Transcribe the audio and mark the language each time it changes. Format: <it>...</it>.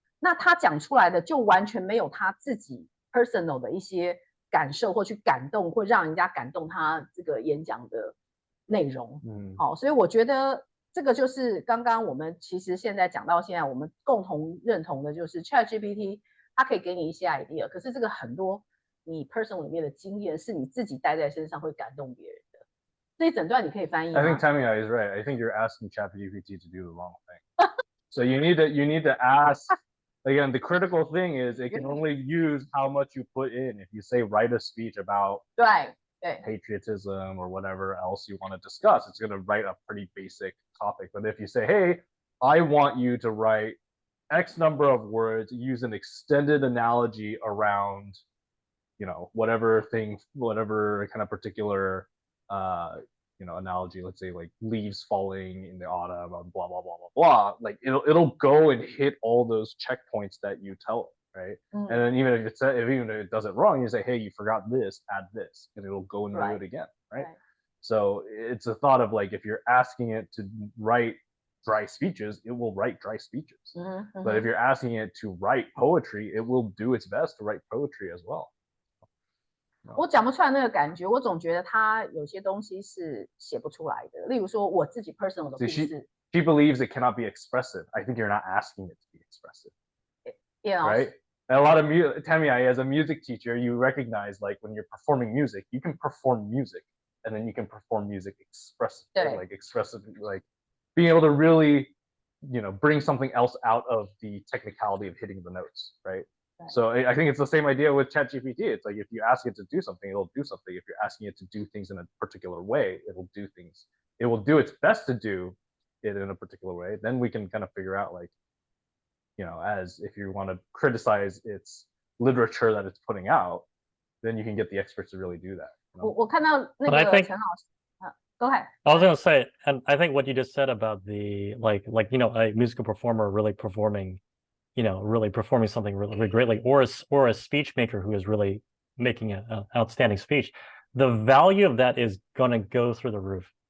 <zh>那他讲出来的就完全没有他自己 personal 的一些感受或去感动，或让人家感动他这个演讲的内容。好，所以我觉得这个就是刚刚我们其实现在讲到现在，我们共同认同的就是 ChatGPT 它可以给你一些 idea， 可是这个很多你 personal 里面的经验是你自己带在身上会感动别人的。这一整段你可以翻译吗？</zh> <en>I think Tamia is right. I think you're asking ChatGPT to do the wrong thing. So you need to ask. Again, the critical thing is it can only use how much you put in. If you say write a speech about patriotism or whatever else you want to discuss, it's going to write a pretty basic topic. But if you say, hey, I want you to write X number of words, use an extended analogy around, whatever kind of particular analogy, let's say like leaves falling in the autumn, blah blah blah blah blah. Like it'll go and hit all those checkpoints that you tell it, right? And then even if it does it wrong, you say, hey, you forgot this, add this, and it'll go and do it again, right? So it's a thought of like if you're asking it to write dry speeches, it will write dry speeches. But if you're asking it to write poetry, it will do its best to write poetry as well.</en> <zh>我讲不出来那个感觉，我总觉得他有些东西是写不出来的。例如说我自己 personal 的故事。</zh> <en>She believes it cannot be expressive. I think you're not asking it to be expressive. Right? And a lot of Tamia, as a music teacher, you recognize like when you're performing music, you can perform music, and then you can perform music expressively, like expressively, like being able to really, bring something else out of the technicality of hitting the notes, right? So I think it's the same idea with ChatGPT. It's like if you ask it to do something, it'll do something. If you're asking it to do things in a particular way, it'll do things. It will do its best to do it in a particular way. Then we can kind of figure out like, as if you want to criticize its literature that it's putting out, then you can get the experts to really do that.</en> <zh>我看到那个陈老师，</zh> <en>Go ahead. I was going to say, and I think what you just said about the like a musical performer really performing something really greatly, or a speech maker who is really making an outstanding speech, the value of that is going to go through the roof.</en>